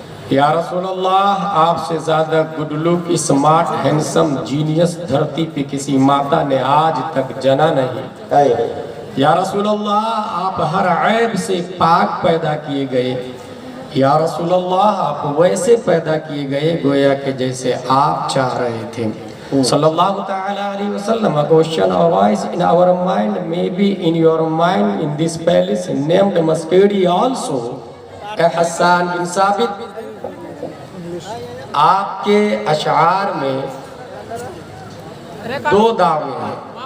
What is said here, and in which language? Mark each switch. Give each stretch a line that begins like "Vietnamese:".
Urdu: یا رسول اللہ، آپ سے زیادہ good luck smart handsome genius دھرتی پہ کسی ماتا نے آج تک جنا نہیں. یا رسول اللہ، آپ ہر عیب سے پاک پیدا کیے گئے. یا رسول اللہ، آپ ویسے پیدا کیے گئے گویا کہ جیسے آپ چاہ رہے تھے.
Arabic: صلی اللہ تعالی علیہ وسلم.
English: A question arise in our mind, maybe in your mind, in this palace named Masjid also.
Urdu: اے حسان بن ثابت، آپ کے اشعار میں دو دعوے ہیں.